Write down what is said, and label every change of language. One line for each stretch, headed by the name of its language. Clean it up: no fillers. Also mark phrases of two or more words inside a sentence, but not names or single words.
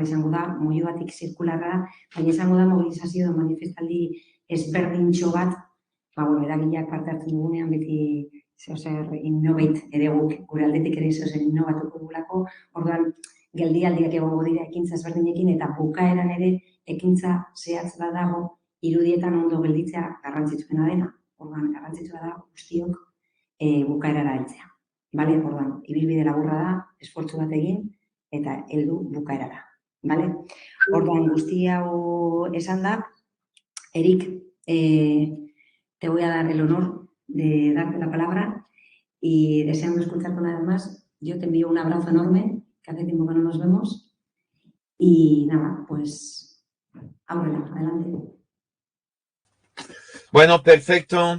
Basque: izango da, Moioatik zirkularra, baina izango da mobilizazio manifestaldi ezberdintxo bat, eragileak parte hartzen dugunean beti zer innovate ere gure aldetik ere zer innovatuko dugulako, orduan geldialdiak egongo dira ekintza ezberdinekin, eta bukaeran ere ekintza zehatz bat dago, irudietan ondo gelditzea garrantzitsuena dena, orduan garrantzitsua da guztiok bukaerara heltzea. Orduan, ibilbide laburra da, esfortzu bat egin, eta heldu bukaerara. Orduan, guzti hau esan da, Erik,
Spanish: te voy a dar el honor de darte la palabra y deseando escucharte una vez más, yo te envío un abrazo enorme, que hace tiempo que no nos vemos, y nada, pues, ábrela, adelante. Bueno, perfecto.